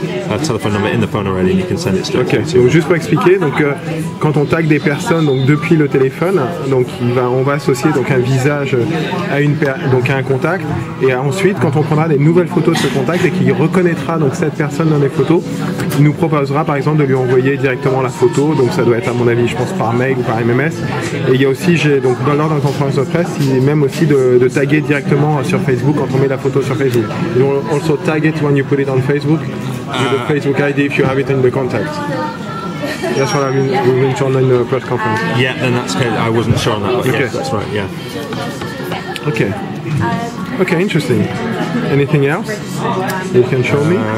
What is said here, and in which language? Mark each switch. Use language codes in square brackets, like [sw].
[en] Have her telephone number in the phone already, and you can send it straight Ok, to [fr] donc juste pour expliquer, donc quand on tag des personnes donc depuis le téléphone, donc on va associer donc un visage à un contact, et ensuite quand on prendra des nouvelles photos de ce contact et qu'il reconnaîtra donc cette personne dans les photos, il nous proposera par exemple de lui envoyer directement la photo, donc ça doit être à mon avis je pense par mail ou par MMS, et il y a aussi aussi, donc lors de la conférence de presse, il est même aussi de taguer directement sur Facebook quand on met la photo sur Facebook. [en] You will also tag it when you put it on Facebook with the Facebook ID if you have it in the contacts. That's what we mentioned in the press conference. Yeah, then that's good. I wasn't sure on that, but Okay. yeah, that's right. Yeah. Okay. Okay, interesting. Anything else you can show me?